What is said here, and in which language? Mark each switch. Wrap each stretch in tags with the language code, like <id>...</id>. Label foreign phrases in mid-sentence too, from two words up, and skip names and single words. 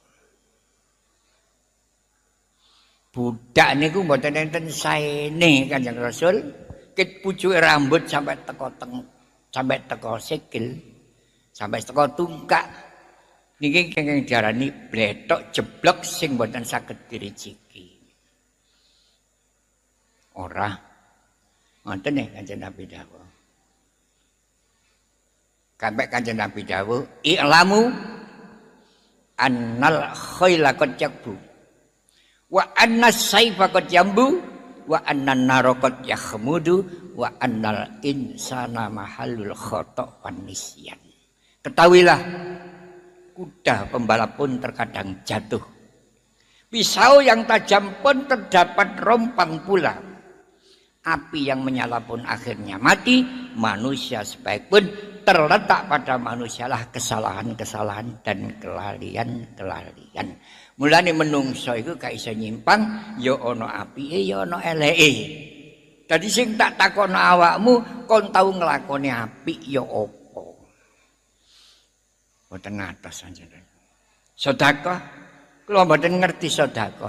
<jv>Budak niku mboten enten saene Kanjeng Rasul, kit pucuke rambut sampai teko sikil, sampai teko tungkak. Niki kenging diarani bletok jeblok sing mboten saged dirijiki. Ora ngoten nggih Kanjeng Nabi dawuh. Sampai Kanjeng Nabi dawuh,</jv> <ar>"اعلموا أن الخيل قد يكبو وأن السيف قد ينبو وأن النار قد تخمد وأن الإنسان محل الخطأ والنسيان."</ar> <id>Ketahuilah, kuda pembalap pun terkadang jatuh. Pisau yang tajam pun terdapat rompang pula. api yang menyala pun akhirnya mati. Manusia sebaikpun terletak pada manusialah kesalahan-kesalahan dan kelalaian-kelalaian.</id> <jv>Mulane menungso iku gak iso nyimpang, ya ana apike ya ana eleke. Dadi sing tak takono awakmu, kon tau nglakoni apik ya apa? Mboten ngatos panjenengan. Sedekah kula mboten ngerti sedekah.</jv>